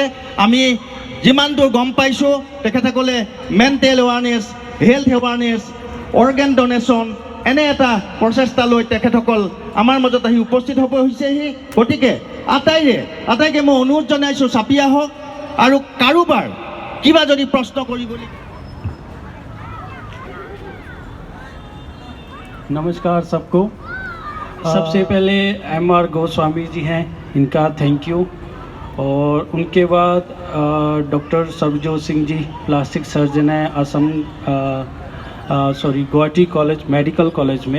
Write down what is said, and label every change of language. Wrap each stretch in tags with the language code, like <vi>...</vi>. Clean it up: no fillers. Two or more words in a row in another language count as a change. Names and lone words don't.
<as>আমি যিমান দূৰ গম পাইছোঁ তেখেতসকলে</as> <en>mental awareness, health awareness, organ donation</en> <as>এনে এটা প্ৰচেষ্টা লৈ তেখেতসকল আমাৰ মাজত আহি উপস্থিত হ'ব হৈছেহি। গতিকে আটাইকে মই অনুৰোধ জনাইছোঁ, চাপি আহক আৰু কাৰোবাৰ কিবা যদি প্ৰশ্ন কৰিবলৈ।</as> <hi>नमस्कार सबको। सबसे पहले MR गोस्वामी जी हैं, इनका</hi> <en>thank you.</en> <hi>और उनके बाद डॉक्टर सरबजोत सिंह जी</hi> <en>plastic surgeon</en> <hi>हैं असम गुवाहाटी कॉलेज मेडिकल कॉलेज में।</hi>